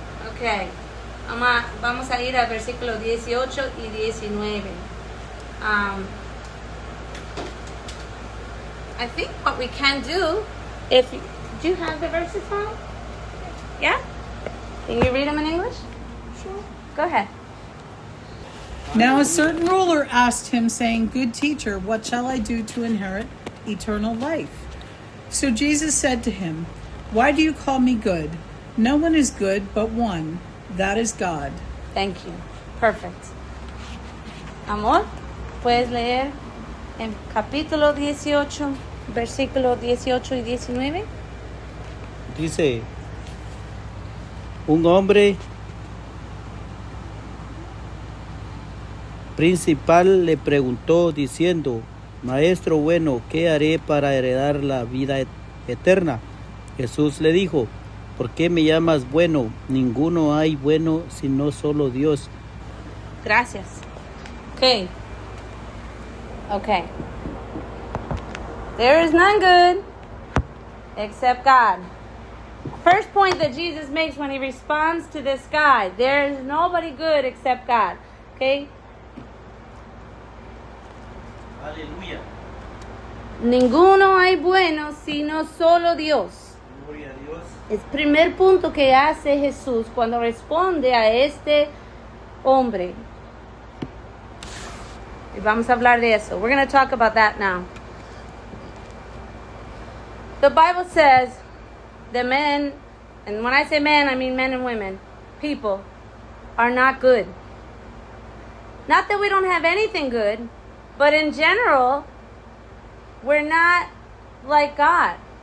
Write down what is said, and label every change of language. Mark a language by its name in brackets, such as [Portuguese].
[English] Okay. [Spanish] Vamos a ir al versículo 18 y 19. [English] I think what we can do, do you have the verses on? Yeah? Can you read them in English? Sure. Go ahead. Now a certain ruler asked him, saying, Good teacher, what shall I do to inherit eternal life? So Jesus said to him, Why do you call me good? No one is good but one, that is God. Thank you. Perfect. [Spanish] Amor, ¿puedes leer en capítulo 18, versículos 18 y 19? Dice, un hombre principal le preguntó diciendo, Maestro bueno, ¿qué haré para heredar la vida eterna? Jesús le dijo, ¿por qué me llamas bueno? Ninguno hay bueno sino solo Dios. Gracias. [English] Okay. There is none good except God. First point that Jesus makes when he responds to this guy, there is nobody good except God. Okay? [Spanish] Aleluya. Ninguno hay bueno sino solo Dios. Gloria a Dios. Es el primer punto que hace Jesús cuando responde a este hombre. Y vamos a hablar de eso. [English] We're going to talk about that now. The Bible says that men, and when I say men, I mean men and women, people, are not good. Not that we don't have anything good, but in general, we're not like God.